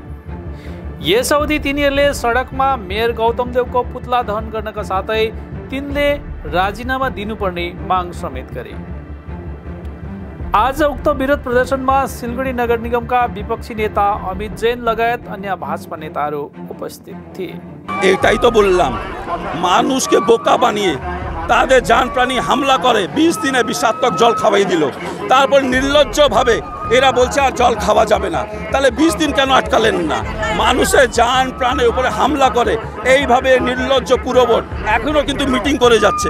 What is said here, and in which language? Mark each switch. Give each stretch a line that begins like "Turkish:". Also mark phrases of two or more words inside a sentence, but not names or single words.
Nepali: यस अवधि तिनीहरूले सडकमा मेयर गौतम देवको पुतला दहन गर्नका साथै तिनले राजीनामा दिनुपर्ने माग समेत गरे। आज उक्त विरोध प्रदर्शनमा सिलगढी नगर निगमका विपक्षी नेता अमित जैन लगायत अन्य भाजपा नेताहरू उपस्थित थिए।
Bangla: এটাই তো বললাম, মানুষকে বোকা বানিয়ে তাদের জান প্রাণী হামলা করে 20 দিনে বিষাক্ত জল খাওয়াই দিল। তারপর নির্লজ্জভাবে এরা বলছে আর জল খাওয়া যাবে না। তাহলে 20 দিন কেন আটকালেন না? মানুষের জান প্রাণের উপরে হামলা করে এইভাবে নির্লজ্জ পুরবোর্ড এখনো কিন্তু মিটিং করে যাচ্ছে।